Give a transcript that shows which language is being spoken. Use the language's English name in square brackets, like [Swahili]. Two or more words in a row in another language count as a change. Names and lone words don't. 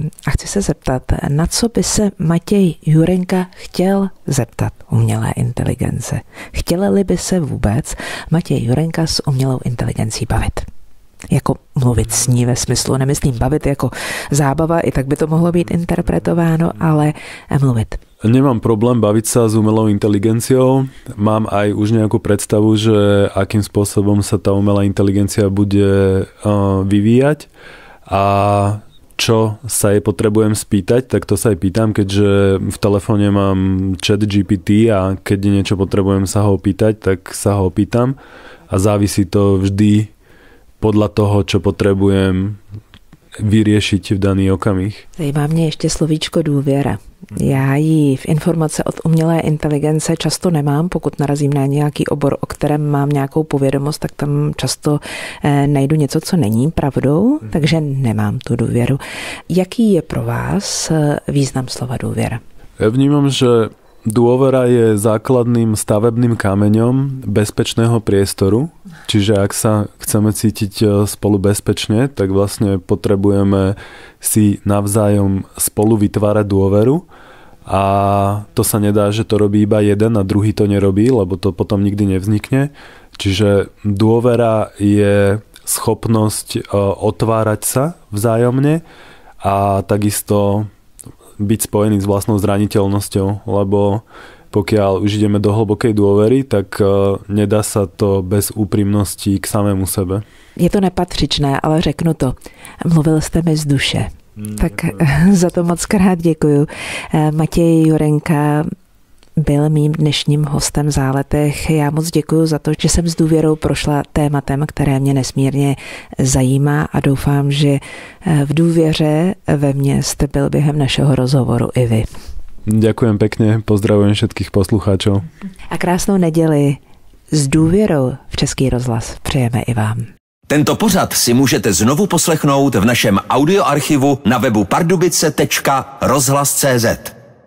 [Czech] A chci se zeptat, na co by se Matěj Jurenka chtěl zeptat umělé inteligence? Chtěli by se vůbec Matěj Jurenka s umělou inteligencí bavit? Jako mluvit s ní ve smyslu, nemyslím bavit jako zábava, i tak by to mohlo být interpretováno, ale mluvit. [Slovak] Nemám problém baviť sa s umelou inteligenciou. Mám aj už nejakú predstavu, že akým spôsobom sa tá umelá inteligencia bude vyvíjať a čo sa jej potrebujem spýtať, tak to sa aj pýtam, keďže v telefóne mám chat GPT a keď niečo potrebujem sa ho opýtať, tak sa ho opýtam a závisí to vždy podľa toho, čo potrebujem vyriešiť v daný okamih. [Czech] Zajímá mě ještě slovíčko důvěra. Já ji v informace od umělé inteligence často nemám, pokud narazím na nějaký obor, o kterém mám nějakou povědomost, tak tam často najdu něco, co není pravdou, takže nemám tu důvěru. Jaký je pro vás význam slova důvěra? [Slovak] Ja vnímam, že dôvera je základným stavebným kameňom bezpečného priestoru, čiže ak sa chceme cítiť spolu bezpečne, tak vlastne potrebujeme si navzájom spolu vytvárať dôveru a to sa nedá, že to robí iba jeden a druhý to nerobí, lebo to potom nikdy nevznikne. Čiže dôvera je schopnosť otvárať sa vzájomne a takisto byť spojený s vlastnou zraniteľnosťou, lebo pokiaľ už ideme do hlbokej dôvery, tak nedá sa to bez úprimnosti k samému sebe. [Czech] Je to nepatřičné, ale řeknu to. Mluvil jste mi z duše. Tak za to moc krát děkuju. Matěj Jurenka byl mým dnešním hostem v Záletech. Já moc děkuju za to, že jsem s důvěrou prošla tématem, které mě nesmírně zajímá a doufám, že v důvěře ve mně jste byl během našeho rozhovoru i vy. [Slovak] Ďakujem pekne, pozdravujem všetkých poslucháčov. [Czech] A krásnou neděli s důvěrou v Český rozhlas přejeme i vám. Tento pořad si můžete znovu poslechnout v našem audioarchivu na webu pardubice.rozhlas.cz.